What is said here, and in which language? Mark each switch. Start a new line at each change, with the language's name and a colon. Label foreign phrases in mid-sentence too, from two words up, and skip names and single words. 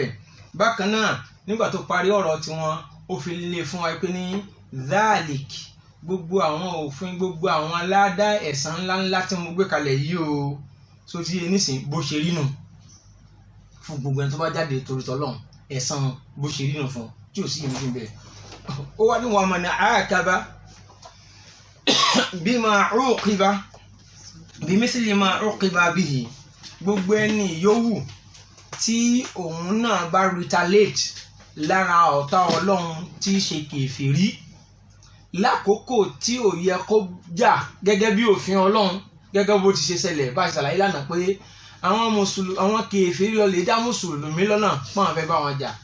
Yoruba: Bákan náà nígbà tó parí ọ̀rọ̀ tiwọn ó fi lé fún wa pé ní dhalik gbogbo àwọn òfin gbogbo àwọn aládá ẹ̀san ńláńlá tí mo gbé kalẹ̀ yìí o so ti nísìn bó ṣe rí nù fún gbogbo ẹni tó bá jáde torí tọ́lọ́run ẹ̀san bó ṣe rí nù fún tí ò sí ìmú fún bẹ́ẹ̀. Ó wá ní
Arabic: ومن عاقب بمثل ما عوقب به
Yoruba: gbogbo ẹni yòówù tí òun náà bá retaliate lára ọ̀tá Ọlọ́run tí í ṣe kèfèrí lákòókò tí ò yẹ kó jà gẹ́gẹ́ bí òfin Ọlọ́run gẹ́gẹ́ bó ti ṣe ṣẹlẹ̀ bá a ṣàlàyé lánàá pé àwọn kèfèrí lọ lè dá mùsùlùmí lọ́nà pọ́n àfẹ́ bá wọn jà.